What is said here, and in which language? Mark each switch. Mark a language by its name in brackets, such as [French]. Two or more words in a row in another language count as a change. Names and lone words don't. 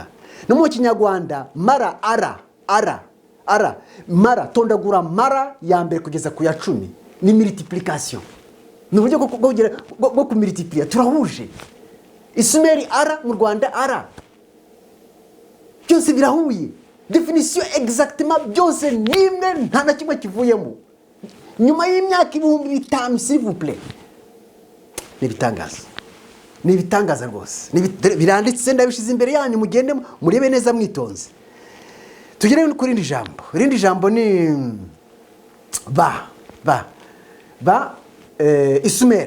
[Kinyarwanda] No mu kinyarwanda mara, ara, mara, tondagura mara ya mbere kugeza ku ya 10 ni multiplication. Ni uburyo bwo kumultiplier, turahuje. Isumeri ara, mu Rwanda ara, byose birahuye. [French] Definition exactement [Kinyarwanda] byose nimwe, nta na kimwe kivuyemo. Nyuma y'imyaka 5000 [French] s'il vous plaît. [Kinyarwanda] Ni bitangaza rwose. Biranditse ndabishize imbere yanyu, mugende murebe neza mwitonze. Tugere kuri rindi jambo. Rindi jambo ni isumeri.